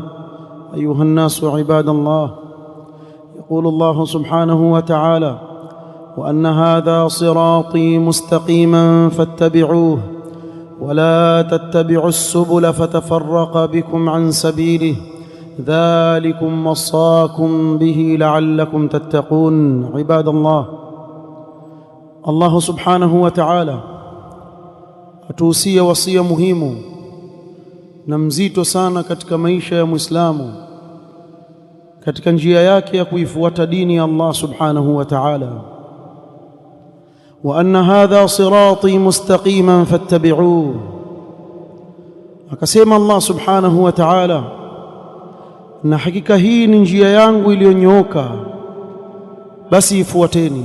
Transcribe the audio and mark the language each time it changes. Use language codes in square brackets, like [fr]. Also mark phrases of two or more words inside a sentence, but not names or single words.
[ar] أيها الناس عباد الله، يقول الله سبحانه وتعالى: وأن هذا صراطي مستقيما فاتبعوه ولا تتبعوا السبل فتفرق بكم عن سبيله ذلكم وصاكم به لعلكم تتقون. عباد الله، الله سبحانه وتعالى [sw] atuhusia wasia muhimu na mzito sana katika maisha ya Muislamu, katika njia yake ya kuifuata dini ya Allah [ar] سبحانه وتعالى. وأن هذا صراطي مستقيما فاتبعوه, [sw] akasema Allah [ar] سبحانه وتعالى, [sw] na hakika hii ni njia yangu iliyonyooka, basi ifuateni.